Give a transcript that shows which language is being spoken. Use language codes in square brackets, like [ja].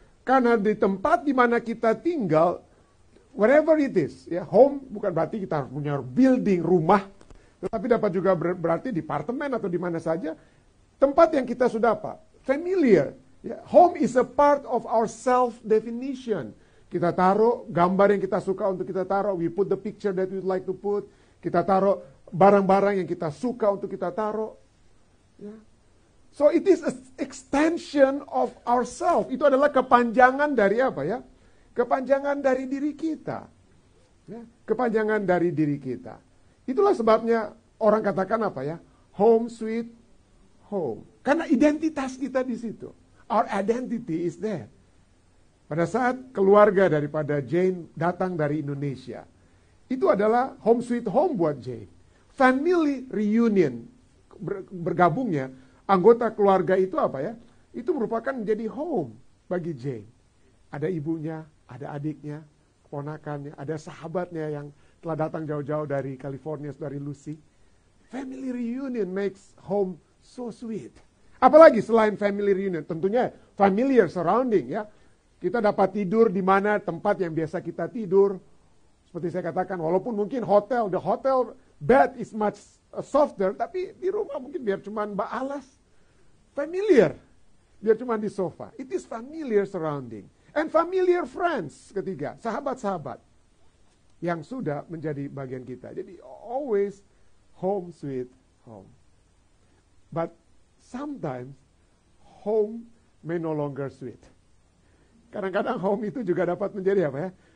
[id] Karena di tempat di mana kita tinggal, [en] wherever it is, [id] ya, home bukan berarti kita harus punya building, rumah, tetapi dapat juga berarti di apartemen atau di mana saja, tempat yang kita sudah apa? [en] Familiar. Ya, home is a part of our self-definition. [id] Kita taruh gambar yang kita suka untuk kita taruh. [en] We put the picture that we'd like to put. [id] Kita taruh barang-barang yang kita suka untuk kita taruh. Ya. [en] So it is an extension of ourselves. [id] Itu adalah kepanjangan dari apa ya? Kepanjangan dari diri kita. Ya. Kepanjangan dari diri kita. Itulah sebabnya orang katakan apa ya? [en] Home sweet home. [id] Karena identitas kita di situ. [en] Our identity is there. [id] Pada saat keluarga daripada Jane datang dari Indonesia, itu adalah [en] home sweet home [id] buat Jane. [en] Family reunion, [id] bergabungnya anggota keluarga itu apa ya? Itu merupakan menjadi home bagi Jane. Ada ibunya, ada adiknya, keponakannya, ada sahabatnya yang telah datang jauh-jauh dari California, dari Lucy. [en] Family reunion makes home so sweet. [id] Apalagi selain family reunion, tentunya familiar surrounding ya. Kita dapat tidur di mana tempat yang biasa kita tidur. Seperti saya katakan, walaupun mungkin [en] the hotel bed is much softer, [id] tapi di rumah mungkin biar cuma alas. Familiar. Biar cuma di sofa. [en] It is familiar surrounding. And familiar friends [id] ketiga, sahabat-sahabat yang sudah menjadi bagian kita. [en] Jadi always home sweet home. But sometimes home may no longer sweet. [id] Kadang-kadang home itu juga dapat menjadi apa ya?